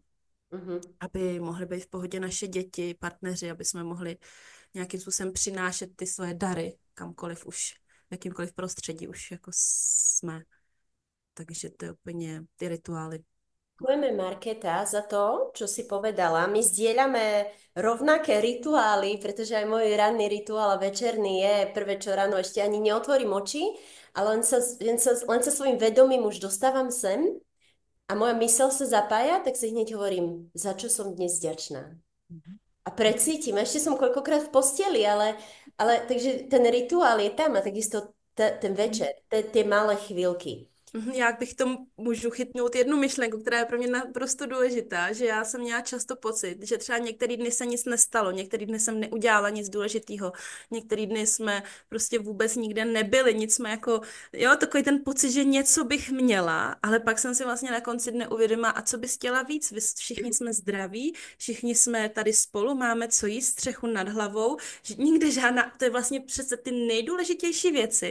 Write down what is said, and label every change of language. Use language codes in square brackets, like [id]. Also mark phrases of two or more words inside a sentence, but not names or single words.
[cs] Mhm. aby mohly být v pohodě naše děti, partneři, aby jsme mohli nějakým způsobem přinášet ty svoje dary kamkoliv už, v jakýmkoliv prostředí už jako jsme. Takže to je úplně ty rituály. [sk] Ďakujeme, Markéta, za to, čo si povedala. My zdieľame rovnaké rituály, pretože aj môj ranný rituál a večerný je prvé, čo ráno ešte ani neotvorím oči, ale len sa svojim vedomím už dostávam sem a moja mysel sa zapája, tak si hneď hovorím, za čo som dnes vďačná. Mhm. A precítim, ešte som koľkokrát v posteli, ale takže ten rituál je tam a takisto ten večer, tie malé chvíľky. [cs] Jak bych tomu můžu chytnout jednu myšlenku, která je pro mě naprosto důležitá, že já jsem měla často pocit, že třeba některý dny se nic nestalo, některý dny jsem neudělala nic důležitého, některý dny jsme prostě vůbec nikde nebyli, nic jsme jako, jo, takový ten pocit, že něco bych měla, ale pak jsem si vlastně na konci dne uvědomila, a co bys chtěla víc, všichni jsme zdraví, všichni jsme tady spolu, máme co jíst, střechu nad hlavou, že nikde žádná, to je vlastně přece ty nejdůležitější věci.